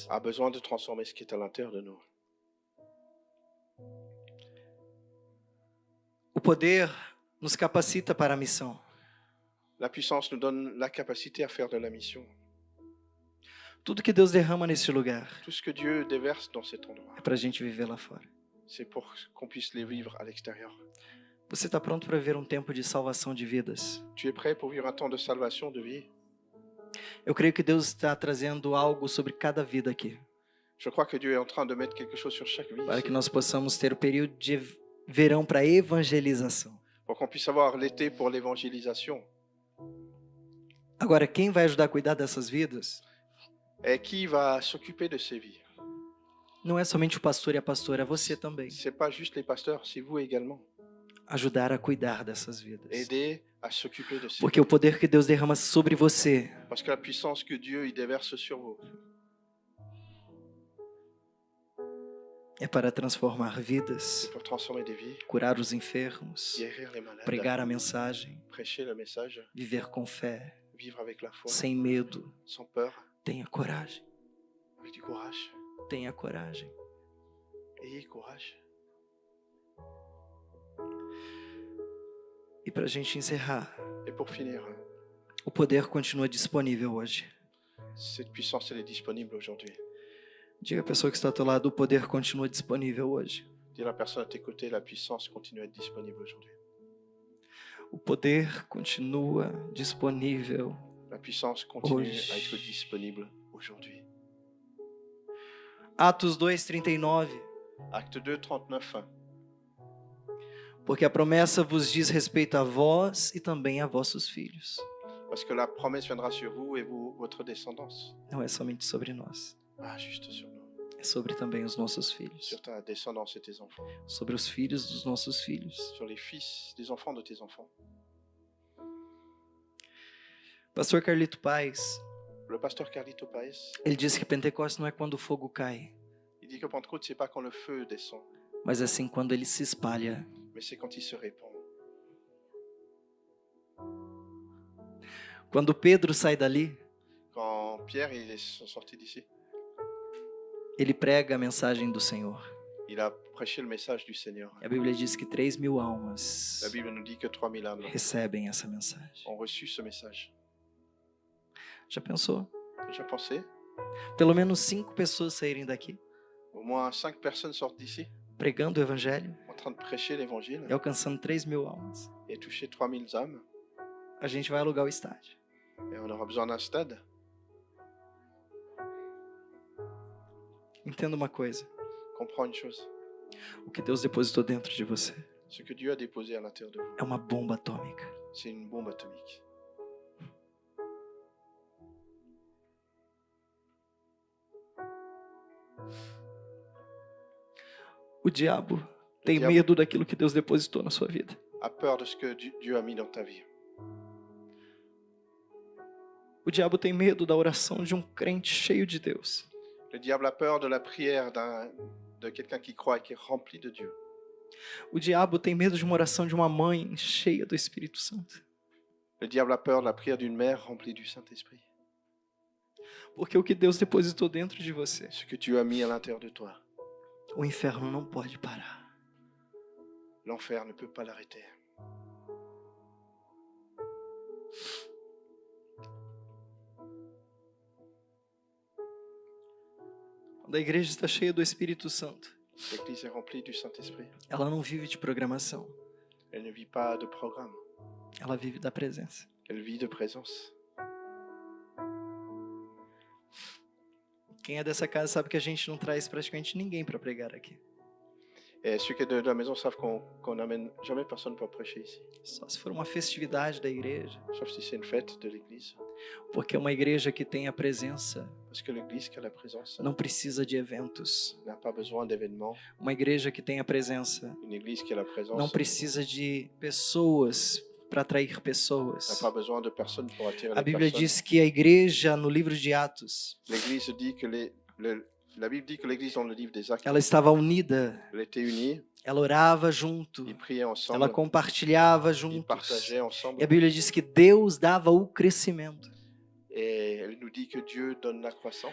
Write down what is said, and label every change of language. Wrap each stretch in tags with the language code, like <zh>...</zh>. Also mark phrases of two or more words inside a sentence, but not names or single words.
<fr>a besoin de transformer ce qui est à l'intérieur de nous.</fr> <pt>O poder nos capacita para a missão.</pt> <fr>La puissance nous donne la capacité à faire de la mission.</fr> <pt>Tudo que Deus derrama nesse lugar</pt> <fr>Tout ce que Dieu déverse dans cet endroit,</fr> <pt>é para a gente viver lá fora.</pt> <fr>c'est pour qu'on puisse les vivre à l'extérieur.</fr> <pt>Você está pronto para viver um tempo de salvação de vidas?</pt> <fr>Tu es prêt pour vivre un temps de salvation, de vie?</fr> <pt>Eu creio que Deus está trazendo algo sobre cada vida aqui,</pt> <fr>Je crois que Dieu est en train de mettre quelque chose sur chaque vie</fr> <pt>para</pt> <fr>ici,</fr> <pt>que nós possamos ter o período de verão para evangelização.</pt> <fr>pour qu'on puisse avoir l'été pour l'évangélisation.</fr> <pt>Agora, quem vai ajudar a cuidar dessas vidas</pt> <fr>Et qui va s'occuper de ces vies?</fr> <pt>não é somente o pastor e a pastora, é você também.</pt> <fr>C'est pas juste les pasteurs, c'est vous également.</fr> <pt>Ajudar a cuidar dessas vidas.</pt> <fr>Aider à s'occuper de ces</fr> <pt>Porque o poder que Deus derrama sobre você</pt> <fr>vies. Parce que la puissance que Dieu y déverse sur vous,</fr> <pt>é para transformar</pt> <fr>c'est</fr> <pt>vidas,</pt> <fr>pour transformer des vies,</fr> <pt>curar os enfermos,</pt> <fr>guérir les malades,</fr> <pt>pregar a mensagem,</pt> <fr>prêcher le message,</fr> <pt>viver com fé,</pt> <fr>vivre avec la foi,</fr> <pt>sem medo.</pt> <fr>sans peur,</fr> <pt>Tenha coragem,</pt> <fr>avec du courage.</fr> <pt>tenha coragem.</pt> <fr>Ayez courage.</fr> <pt>E para a gente encerrar,</pt> <fr>Et pour finir,</fr> <pt>o poder continua disponível hoje.</pt> <fr>cette puissance, elle est disponible aujourd'hui.</fr> <pt>Diga à pessoa que está ao teu lado, o poder continua disponível hoje.</pt> <fr>Dis à la personne à tes côtés, la puissance continue à être disponible aujourd'hui.</fr> <pt>O poder continua disponível.</pt> <fr>La puissance continue</fr> <pt>Hoje.</pt> <fr>à être disponible aujourd'hui.</fr> <pt>Atos 2:39.</pt> <fr>Acte 2, 39.</fr> <pt>Porque a promessa vos diz respeito a vós e também a vossos filhos.</pt> <fr>Parce que la promesse viendra sur vous et vous, votre descendance.</fr> <pt>Não é somente sobre nós,</pt> <fr>Pas juste sur nous,</fr> <pt>é sobre também os nossos filhos,</pt> <fr>sur ta descendance et tes enfants.</fr> <pt>sobre os filhos dos nossos filhos.</pt> <fr>Sur les fils des enfants de tes enfants.</fr> <pt>Pastor Carlito Paes,</pt> <fr>Le pasteur Carlito Paes,</fr> <pt>ele disse que Pentecostes não é quando o fogo cai,</pt> <fr>il dit que Pentecôte, c'est pas quand le feu descend,</fr> <pt>mas assim quando ele se espalha.</pt> <fr>mais c'est quand il se répand.</fr> <pt>Quando Pedro sai dali,</pt> <fr>Quand Pierre il est sorti d'ici,</fr> <pt>ele prega a mensagem do Senhor.</pt> <fr>il a prêché le message du Seigneur.</fr> <pt>E a Bíblia diz que 3.000 almas</pt> <fr>La Bible nous dit que 3000 âmes</fr> <pt>recebem essa mensagem.</pt> <fr>ont reçu ce message.</fr> <pt>Já pensou?</pt> <fr>Déjà pensé?</fr> <pt>Pelo menos 5 pessoas saírem daqui</pt> <fr>Au moins 5 personnes sortent d'ici,</fr> <pt>pregando o evangelho</pt> <fr>en train de prêcher l'évangile</fr> <pt>e alcançando 3.000 almas.</pt> <fr>et toucher 3000 âmes.</fr> <pt>A gente vai alugar o estádio.</pt> <fr>Et on aura besoin d'un stade.</fr> <pt>Entenda uma coisa:</pt> <fr>Comprends une chose.</fr> <pt>o que Deus depositou dentro de você</pt> <fr>Ce que Dieu a déposé à l'intérieur de vous,</fr> <pt>é uma bomba atômica.</pt> <fr>c'est une bombe atomique.</fr> <pt>O diabo tem diabo- medo daquilo que Deus depositou na sua vida.</pt> <fr>A peur de ce que Dieu a mis dans ta vie.</fr> <pt>O diabo tem medo da oração de um crente cheio de Deus.</pt> <fr>Le diable a peur de la prière de quelqu'un qui croit et qui est rempli de Dieu.</fr> <pt>O diabo tem medo de uma oração de uma mãe cheia do Espírito Santo.</pt> <fr>Le diable a peur de la prière d'une mère remplie du Saint-Esprit.</fr> <pt>Porque o que Deus depositou dentro de você,</pt> <fr>Ce que Dieu a mis à l'intérieur de toi.</fr> <pt>o inferno não pode parar.</pt> <fr>L'enfer ne peut pas l'arrêter.</fr> <pt>Quando a igreja está cheia do Espírito Santo,</pt> <fr>L'Église est remplie du Saint-Esprit.</fr> <pt>ela não vive de programação,</pt> <fr>Elle ne vit pas de programme.</fr> <pt>ela vive da presença.</pt> <fr>Elle vit de présence.</fr> <pt>Quem é dessa casa sabe que a gente não traz praticamente ninguém para pregar aqui.</pt> <fr>Et ceux qui sont de la maison savent qu'on n'amène jamais personne pour prêcher ici.</fr> <pt>Só se for uma festividade da igreja.</pt> <fr>Sauf si c'est une fête de l'Église.</fr> <pt>Porque uma igreja que tem a presença</pt> <fr>Parce que l'Église qui a la présence</fr> <pt>não precisa de eventos.</pt> <fr>n'a pas besoin d'événements.</fr> <pt>Uma igreja que tem a presença</pt> <fr>Une Église qui a la présence</fr> <pt>não precisa de pessoas para atrair</pt> <fr>n'a</fr> <pt>pessoas.</pt> <fr>pas besoin de personnes pour attirer</fr> <pt>A</pt> <fr>les</fr> <pt>Bíblia</pt> <fr>personnes.</fr> <pt>diz que a igreja, no livro de Atos,</pt> <fr>L'Église dit que la Bible dit que l'Église dans le livre des Actes,</fr> <pt>ela estava unida,</pt> <fr>elle était unie,</fr> <pt>ela orava junto,</pt> <fr>ils priaient ensemble,</fr> <pt>ela compartilhava</pt> <fr>ils</fr> <pt>juntos.</pt> <fr>partageaient ensemble.</fr> <pt>E a Bíblia diz que Deus dava o crescimento.</pt> <fr>Et elle nous dit que Dieu donne la croissance.</fr>